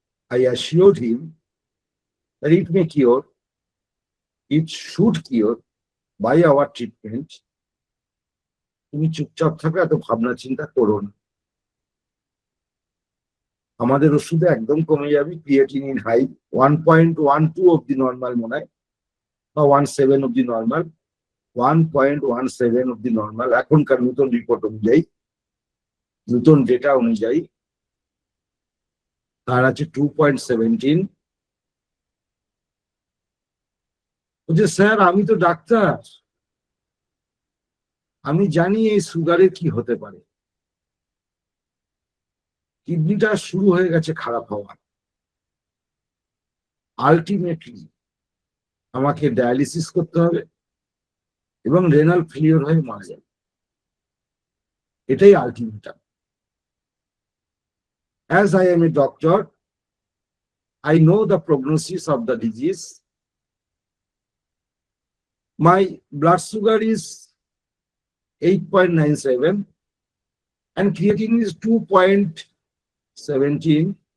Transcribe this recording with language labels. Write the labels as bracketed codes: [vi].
[en] I assured him that it may cure, it should cure by our treatment. [bn] তুমি চুপচাপ থাকো, এত ভাবনা চিন্তা করো না, আমাদের ওষুধে একদম কমে যাবে। ক্রিয়েটিনিন হাই 1.12 অব্দি নর্মাল মনে হয়, বা 17 অব্দি নর্মাল, 1.17 অব্দি নর্মাল এখনকার নতুন রিপোর্ট অনুযায়ী, নতুন ডেটা অনুযায়ী। তার আছে 2.17। বলছে স্যার আমি তো ডাক্তার, আমি জানি এই সুগারের কি হতে পারে, কিডনিটা শুরু হয়ে গেছে খারাপ হওয়া, আলটিমেটলি আমাকে ডায়ালিসিস করতে হবে এবং রেনাল ফেলিওর হয়ে মারা যাবে, এটাই ultimatum. [en] As I am a doctor, I know the prognosis of the disease. My blood sugar is 8.97 and creatinine is 2.17.